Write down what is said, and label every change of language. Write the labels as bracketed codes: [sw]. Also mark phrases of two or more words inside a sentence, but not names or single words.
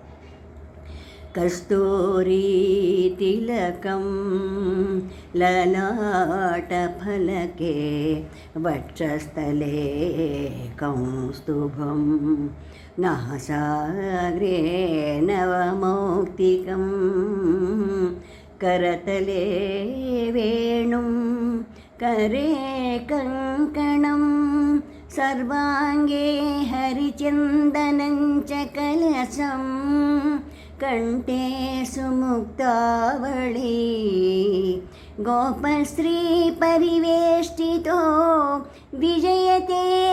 [sa] కస్తూరీ తిలకం లలాట ఫలకే, వక్షస్థలే కౌస్తుభం, నాసాగ్రే నవమౌక్తికం, करतले वेणुं करे कङ्कणं सर्वाङ्गे हरिचन्दनं च कलशं कण्ठे सुमुक्तावळी गोपस्त्री परिवेष्टितो विजयते